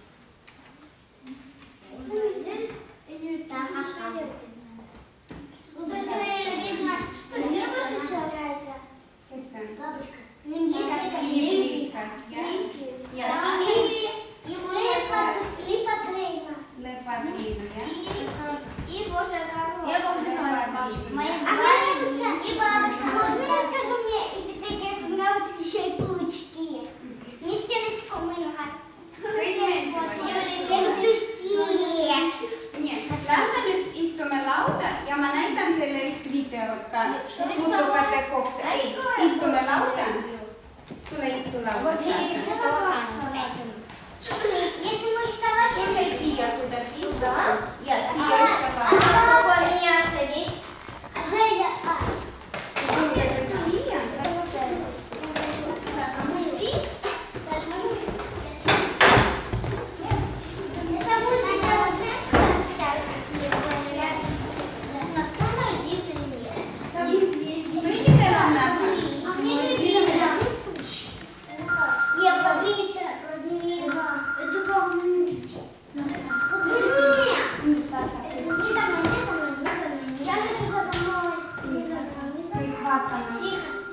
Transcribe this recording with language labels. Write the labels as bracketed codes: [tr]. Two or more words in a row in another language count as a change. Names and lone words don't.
[et] Kes on? Liibrikas, jah? Ja Lepatriinu, jah? [ru] И Божья корова. Я тоже знаю. Моя бабушка и бабушка. Можно я скажу, мне нравятся еще и паучки. Мне все насекомые нравятся. Я люблю стих. [et] Nii, lähme nüüd istume lauda ja ma näitan teile üht videot ka putukate kohta. Ei, istume lauda. Tule istu lauda, Sasha. [ru] Если мы рисовать, [et] Tulge siia, kui te istume. Ja siia ühte lauda. Женя, Tulge kõik siia. Sasha, kõikidel on näha. [ru] Нет, подвинься, подними. Это как... Я хочу за домой. Тихо.